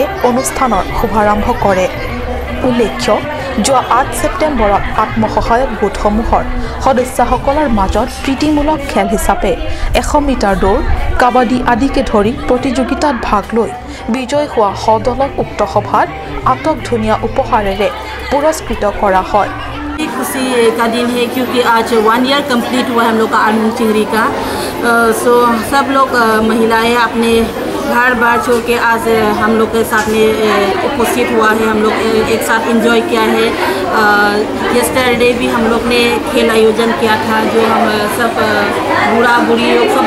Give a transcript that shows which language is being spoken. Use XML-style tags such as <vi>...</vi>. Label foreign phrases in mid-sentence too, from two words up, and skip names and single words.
<as>অনুষ্ঠানৰ শুভাৰম্ভ কৰে উল্লেখ্য যোৱা 8 ছেপ্টেম্বৰত আত্মসহায়ক গোটসমূহৰ সদস্যসকলৰ মাজত প্ৰীতিমূলক খেল হিচাপে 100 মিটাৰ দৌৰ কাবাডী আদিকে ধৰি প্ৰতিযোগিতাত ভাগ লৈ বিজয় হোৱা সদলক উক্ত সভাত আটক ধুনীয়া উপহাৰেৰে পুৰস্কৃত কৰা হয়</as> <hi>खुशी का दिन है क्योंकि आज 1</hi> <en>year complete</en> <hi>हुआ है हम लोग का आरमू चिंगरी का सो सब लोग महिलाएं अपने घर बार छोड़ के आज हम लोग के साथ में उपस्थित हुआ है हम लोग एक साथ एंजॉय किया है यस्टरडे भी हम लोग ने खेल आयोजन किया था जो हम सब बूढ़ा बूढ़ी लोग सब</hi>